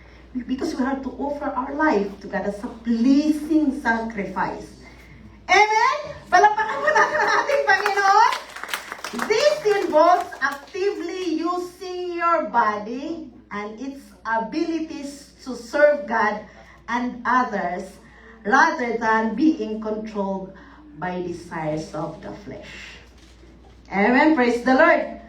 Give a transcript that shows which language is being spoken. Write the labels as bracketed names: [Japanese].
[English] Because we have to offer our life to God as a pleasing sacrifice. Amen? [Filipino] Palapakan mo natin ang ating Panginoon. [English] This involves actively using your body and its abilities to serve God and others rather than being controlled by desires of the flesh. Amen? Praise the Lord.